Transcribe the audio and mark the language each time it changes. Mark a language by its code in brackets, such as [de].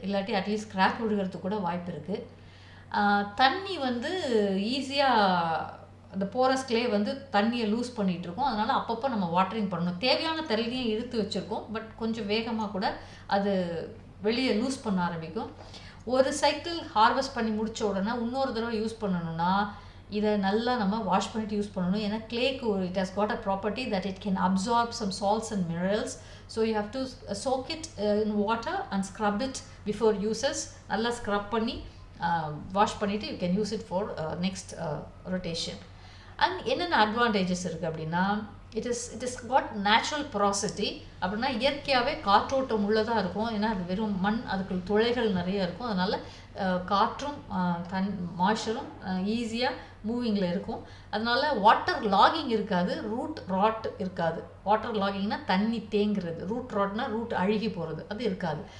[ta] இல்லாட்டி at least crack விழுகிறதுக்கு கூட வாய்ப்பு இருக்குது. தண்ணி வந்து ஈஸியாக அந்த போரஸ் கிளே வந்து தண்ணியை லூஸ் பண்ணிகிட்ருக்கோம். அதனால் அப்பப்போ நம்ம வாட்டரிங் பண்ணணும். தேவையான தண்ணியை இழுத்து வச்சுருக்கோம், பட் கொஞ்சம் வேகமாக கூட அது வெளியே லூஸ் பண்ண ஆரம்பிக்கும். ஒரு சைக்கிள் ஹார்வெஸ்ட் பண்ணி முடித்த உடனே இன்னொரு தடவை யூஸ் பண்ணணும்னா இதை நல்லா நம்ம வாஷ் பண்ணிட்டு யூஸ் பண்ணணும். ஏன்னா கிளேக்கு [en] it has got a property that it can absorb some salts and minerals. So you have to soak it in water and scrub it before uses. [ta] நல்லா scrub பண்ணி வாஷ் பண்ணிவிட்டு [en] you can use it for next rotation. [ta] And என்னென்ன advantages இருக்குது அப்படின்னா [en] it is got natural porosity. [ta] அப்படின்னா இயற்கையாகவே காற்றோட்டம் உள்ளதாக இருக்கும். ஏன்னா அது வெறும் மண், அதுக்கு துளைகள் நிறைய இருக்கும். அதனால் காற்றும் மாய்ச்சரும் ஈஸியாக மூவிங்கில் இருக்கும். அதனால வாட்டர் லாகிங் இருக்காது, ரூட் ராட் இருக்காது. வாட்டர் லாகிங்னா தண்ணி தேங்குறது, ரூட் ராட்னா ரூட் அழுகி போகிறது, அது இருக்காது.